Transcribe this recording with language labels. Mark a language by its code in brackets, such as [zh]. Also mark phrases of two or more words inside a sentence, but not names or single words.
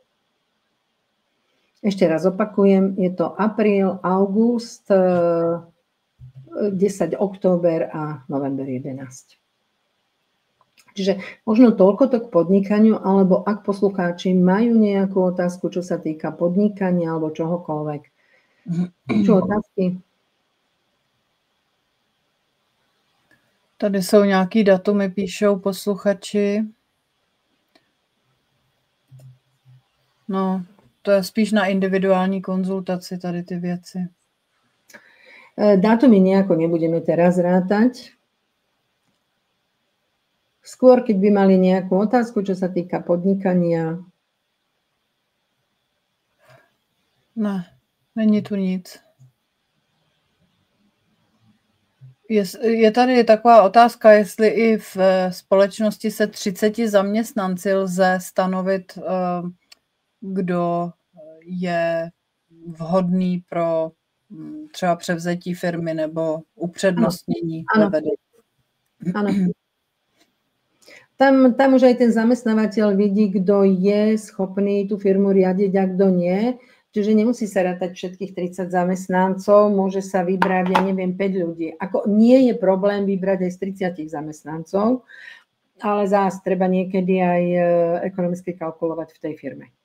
[sk] Ešte raz opakujem, je to apríl, august, 10 október a november 11. Čiže možno toľko k podnikaniu, alebo ak poslucháči majú nejakú otázku, čo sa týka podnikania alebo čohokoľvek. Čo otázky? [cs] Tady jsou nějaký datumy, píšou posluchači. No, to je spíš na individuální konzultaci tady ty věci. [sk] Dátumy nejako nebudeme teraz rátať. Skôr, keď by mali nejakú otázku, čo sa týka podnikania. [cs] Ne, není tu nic. Je tady taková otázka, jestli i v společnosti se 30 zaměstnanci lze stanovit, kdo je vhodný pro třeba převzetí firmy nebo upřednostnění ve vedení. [sk] Áno. Tam už aj ten zamestnávateľ vidí, kto je schopný tú firmu riadiť a kto nie. Čiže nemusí sa rátať všetkých 30 zamestnancov, môže sa vybrať, 5 ľudí. Nie je problém vybrať aj z 30 zamestnancov, ale zás treba niekedy aj ekonomicky kalkulovať v tej firme.